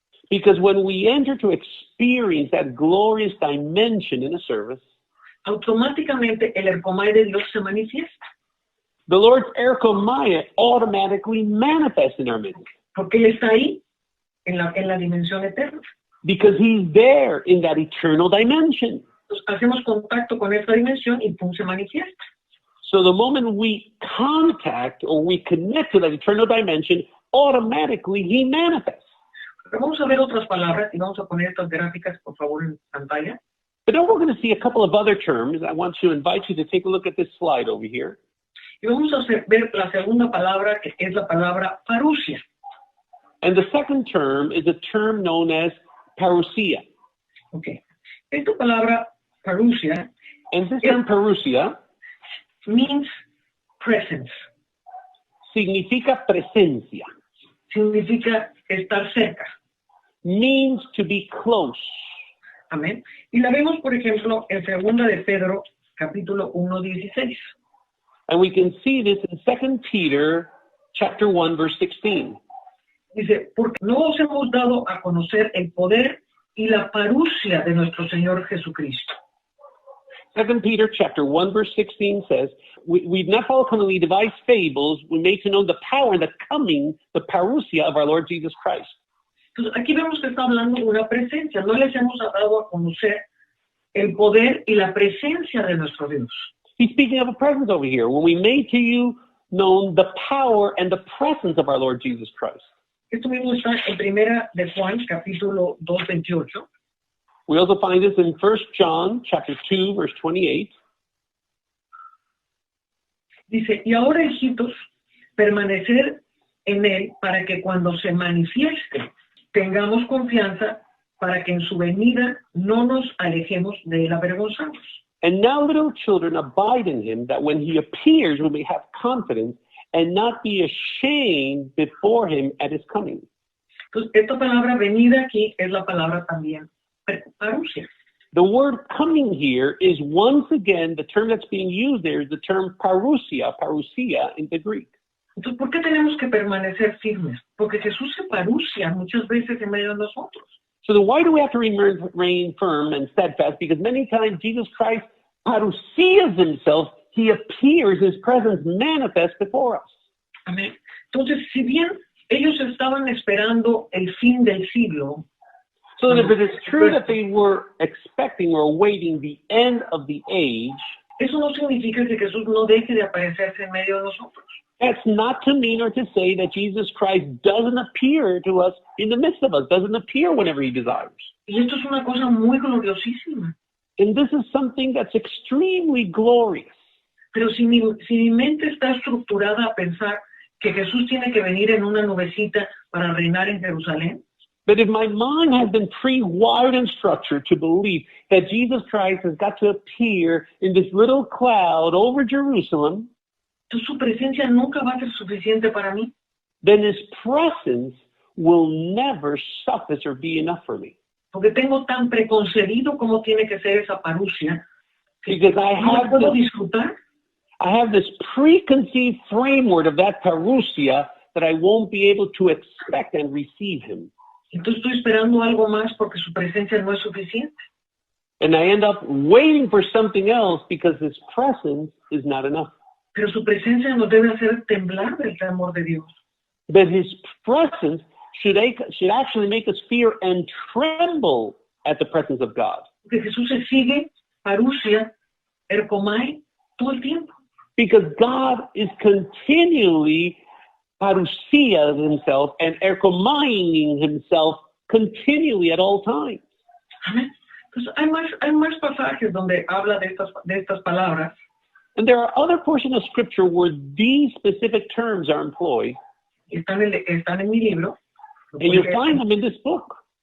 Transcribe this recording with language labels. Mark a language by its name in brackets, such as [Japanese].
[English] Because when we enter to experience that glorious dimension in a service, [Spanish] automáticamente el erkomai de Dios se manifiesta. [English] the Lord's erkomaia automatically manifests in our midst. [Spanish] Porque Él está ahí, en la dimensión eterna. [English] Because he's there in that eternal dimension. [Spanish] Entonces, hacemos contacto con esta dimensión y pum, se manifiesta. [English] So the moment we contact or we connect to that eternal dimension, automatically he manifests. [Spanish] Pero vamos a ver otras palabras y vamos a poner estas gráficas, por favor, en pantalla. [English] But now we're going to see a couple of other terms. I want to invite you to take a look at this slide over here. [Spanish] Y vamos a ver la segunda palabra, que es la palabra parousia. [English] And the second term is a term known as parousia. [Spanish] Okay. Esta palabra parousia [English] And this term parousia means presence. [Spanish] significa presencia, Significa estar cerca. [English] means to be close. [Spanish] Amén. Y la vemos, por ejemplo, en 2 de Pedro, capítulo 1:16. [English] And we can see this in 2 Peter chapter 1, verse 16. [Spanish] Dice, porque no os hemos dado a conocer el poder y la parousia de nuestro Señor Jesucristo. [English] 2 Peter chapter 1, verse 16 says, we've not followed cunningly devised fables, we made to know the power and the coming, the parousia of our Lord Jesus Christ. [Spanish] Entonces, aquí vemos que está hablando de una presencia. No les hemos dado a conocer el poder y la presencia de nuestro Dios. [English] He's speaking of a presence over here. When we made to you known the power and the presence of our Lord Jesus Christ. [Spanish] Esto mismo está en 1 de Juan, capítulo 2:28. [English] We also find this in 1 John chapter 2, verse 28. [Spanish] Dice, y ahora, hijitos, permanecer en él para que cuando se manifieste tengamos confianza para que en su venida no nos alejemos de él avergonzados. [English] And now, little children, abide in him, that when he appears, we may have confidence and not be ashamed before him at his coming. [Spanish] Entonces, esta palabra venida aquí es la palabra también parousia. [English] The word coming here is once again, the term that's being used there is the term parousia in the Greek. [Spanish] Entonces, ¿por qué tenemos que permanecer firmes? Porque Jesús se parousia muchas veces en medio de nosotros. [English] So then why do we have to remain firm and steadfast? Because many times Jesus Christ parousias himself, he appears, his presence manifests before us. [Spanish] Amén. Entonces, si bien ellos estaban esperando el fin del siglo, [English] So that if it is true that they were expecting or awaiting the end of the age, [Spanish] eso no significa que Jesús no deje de aparecerse en medio de nosotros. [English] that's not to mean or to say that Jesus Christ doesn't appear to us in the midst of us, doesn't appear whenever he desires. [Spanish] Y esto es una cosa muy gloriosísima. [English] And this is something that's extremely glorious. [Spanish] Pero si mi mente está estructurada a pensar que Jesús tiene que venir en una nubecita para reinar en Jerusalén, [English] But if my mind has been pre-wired and structured to believe that Jesus Christ has got to appear in this little cloud over Jerusalem, [Spanish] entonces su presencia nunca va a ser suficiente para mí. [English] then his presence will never suffice or be enough for me. [Spanish] Porque tengo tan preconcebido cómo tiene que ser esa parousia que [English] Because I [Spanish] no la [English] have [Spanish] puedo [English] this, [Spanish] disfrutar. [English] I have this preconceived framework of that parousia that I won't be able to expect and receive him. [Spanish] Entonces estoy esperando algo más porque su presencia no es suficiente. [English] And I end up waiting for something else because his presence is not enough. [Spanish] Pero su presencia nos debe hacer temblar del temor de Dios. [English] But his presence should actually make us fear and tremble at the presence of God. [Spanish] Porque Jesús se sigue parousia, ercomai, todo el tiempo. [English] Because God is continually parousia himself and erchomaining himself continually at all times. [Spanish] Amén. Entonces hay más pasajes donde habla de estas palabras. [English] And there are other portions of scripture where these specific terms are employed, [Spanish] Están en mi libro. [English] and you'll find them in this book,